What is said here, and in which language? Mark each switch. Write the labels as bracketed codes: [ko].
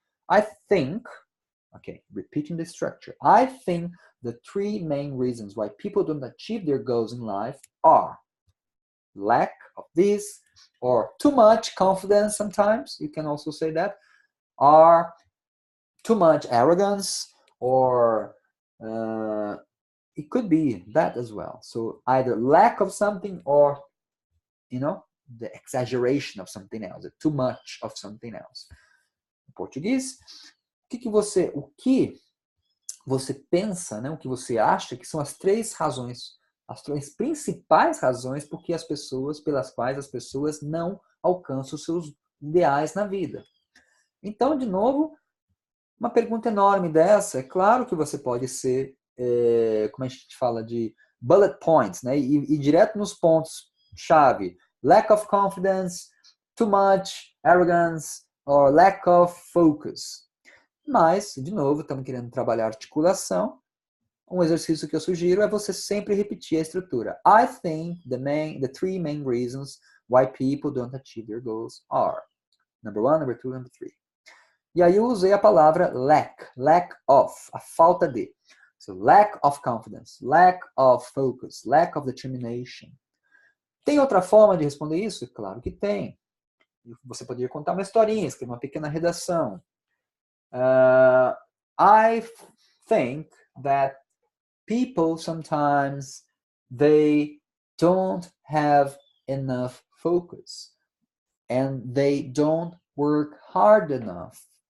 [en] I think, okay, repeating the structure, I think the three main reasons why people don't achieve their goals in life are lack of this, or too much confidence sometimes, you can also say that, are too much arrogance, or it could be that as well. So either lack of something or, the exaggeration of something else, too much of something else. [pt] Em português, o que você pensa, né? O que você acha que são as três razões, as três principais razões pelas quais as pessoas não alcançam os seus ideais na vida. Então, de novo, uma pergunta enorme dessa, é claro que você pode ser, como a gente fala, de bullet points, né? E direto nos pontos-chave. [en] Lack of confidence, too much arrogance, or lack of focus. [pt] Mas, de novo, estamos querendo trabalhar articulação. Um exercício que eu sugiro é você sempre repetir a estrutura. [en] I think the three main reasons why people don't achieve their goals are. Number one, number two, number three. [pt] E aí eu usei a palavra lack of, a falta de. [en] So, lack of confidence, lack of focus, lack of determination. [pt] Tem outra forma de responder isso? Claro que tem. Você poderia contar uma historinha, escrever uma pequena redação. [en] I think that people sometimes they don't have enough focus and they don't work hard enough.